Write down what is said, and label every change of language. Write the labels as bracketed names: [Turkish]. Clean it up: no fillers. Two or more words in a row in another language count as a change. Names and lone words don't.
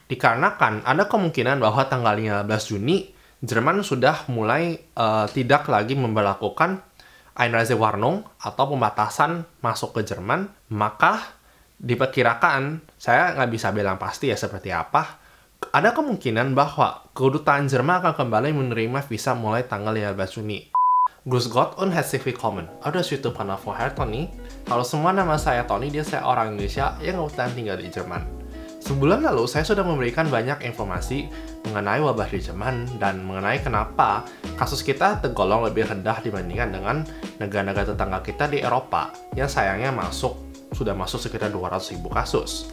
[Indonesian] Dikarenakan ada kemungkinan bahwa tanggal 15 Juni, Jerman sudah mulai tidak lagi memberlakukan Einreisewarnung atau pembatasan masuk ke Jerman, maka diperkirakan, saya nggak bisa bilang pasti ya seperti apa, ada kemungkinan bahwa kedutaan Jerman akan kembali menerima visa mulai tanggal 15 Juni. [German] Grüß Gott und herzlich willkommen. [Indonesian] Ada suatu panel vorher Tony. Kalau semua nama saya Tony, dia saya orang Indonesia yang kebetulan tinggal di Jerman. Sebulan lalu, saya sudah memberikan banyak informasi mengenai wabah di Jerman dan mengenai kenapa kasus kita tergolong lebih rendah dibandingkan dengan negara-negara tetangga kita di Eropa yang sayangnya sudah masuk sekitar 200.000 kasus.